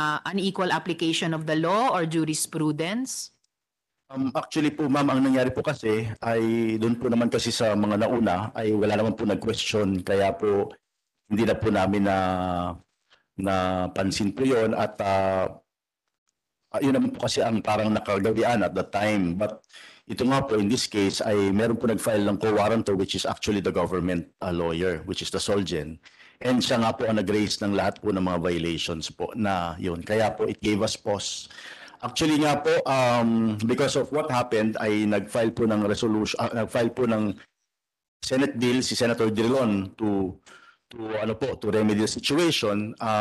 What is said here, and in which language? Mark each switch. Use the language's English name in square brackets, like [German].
[English] Unequal application of the law or jurisprudence? [Filipino] Actually po, ma'am, ang nangyari po kasi ay doon po naman kasi sa mga nauna ay wala naman po nag-question. Kaya po hindi na po namin na pansin po yun at yun naman po kasi ang parang nakagawian [English] at the time. [Filipino] But ito nga po, [English] in this case, [Filipino] ay meron po nag-file ng co-warrantor [English] which is actually the government lawyer, which is the Solgen. [Filipino] And siya nga po ang nag-raise ng lahat po ng mga violations po na yun. Kaya po, [English] it gave us pause. [Filipino] Actually nga po, [English] because of what happened, [Filipino] ay nag-file po ng resolution, nag-file po ng Senate bill si Senator Drilon [English] to remedy the situation.